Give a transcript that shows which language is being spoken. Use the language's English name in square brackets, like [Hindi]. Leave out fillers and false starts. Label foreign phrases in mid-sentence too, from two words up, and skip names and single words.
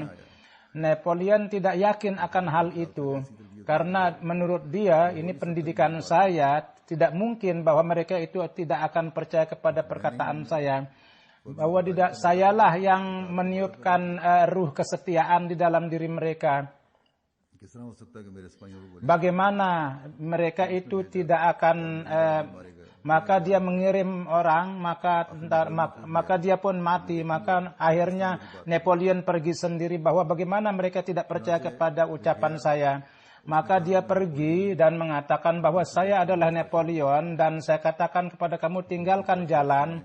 [Indonesian] Napoleon tidak yakin akan hal itu karena menurut dia ini pendidikan saya tidak mungkin bahwa mereka itu tidak akan percaya kepada perkataan saya. Bahwa tidak sayalah yang meniupkan ruh kesetiaan di dalam diri mereka. [Hindi] किस तरह हो सकता है कि मेरे सिपाहियों को [Indonesian] Bagaimana mereka itu tidak akan maka dia mengirim orang maka dia pun mati. Maka akhirnya Napoleon pergi sendiri bahwa bagaimana mereka tidak percaya kepada ucapan saya. Maka dia pergi dan mengatakan bahwa saya adalah Napoleon dan saya katakan kepada kamu tinggalkan jalan.